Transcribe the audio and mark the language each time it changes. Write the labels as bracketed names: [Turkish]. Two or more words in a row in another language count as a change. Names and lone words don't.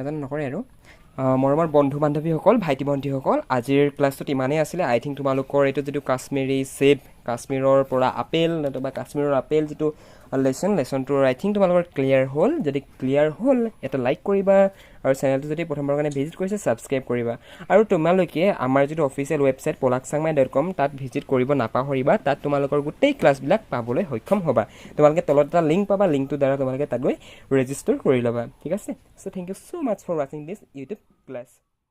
[Assamese] এজনে নকৰে আৰু মৰমৰ বন্ধু বান্ধৱীসকল ভাইটি ভণ্টিসকল আজিৰ ক্লাছটোত ইমানেই আছিলে [English] I think [Assamese] তোমালোকৰ এইটো যেটো কাশ্মীৰী সেব কাশ্মীৰৰ পৰা আপেল নতুবা কাশ্মীৰৰ আপেল যেটো লেসনটো [English] I think [Assamese] তোমালোকৰ ক্লিয়াৰ হ'ল যদি ক্লিয়াৰ হ'ল এটা লাইক কৰিবা আৰু চেনেলটো যদি প্ৰথমবাৰৰ কাৰণে ভিজিট কৰিছে সাবস্ক্ৰাইব কৰিবা আৰু তোমালোকে আমাৰ যেটো [English] official website [Assamese] polaksangmai.com তাত ভিজিট কৰিব নাপাহৰিবা তাত তোমালোকৰ গোটেই ক্লাছবিলাক পাবলৈ সক্ষম হ'বা তোমালোকে তলত এটা লিংক পাবা লিংকটো দ্বাৰা তোমালোকে তাত গৈ ৰেজিষ্টাৰ কৰি ল'বা ঠিক আছে [English] so thank you so much for watching this YouTube class